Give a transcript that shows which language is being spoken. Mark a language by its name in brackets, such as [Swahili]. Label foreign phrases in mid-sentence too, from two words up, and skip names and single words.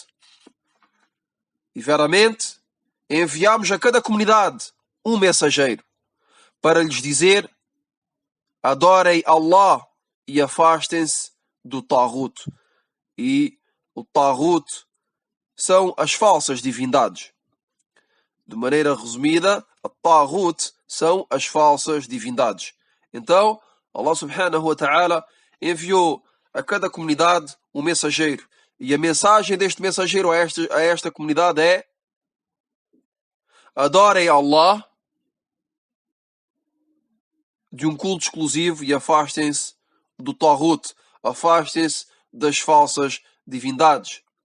[Portuguese] E veramente enviamos a cada comunidade um mensageiro para lhes dizer: adorem Allah e afastem-se do Taghut. E o Taghut são as falsas divindades. De maneira resumida, a Taghut são as falsas divindades. Então, [Arabic] الله سبحانه وتعالى [Portuguese] enviou a cada comunidade um mensageiro. E a mensagem deste mensageiro a esta comunidade é: adorem Allah de um culto exclusivo e afastem-se do Taghut, afastem-se das falsas divindades.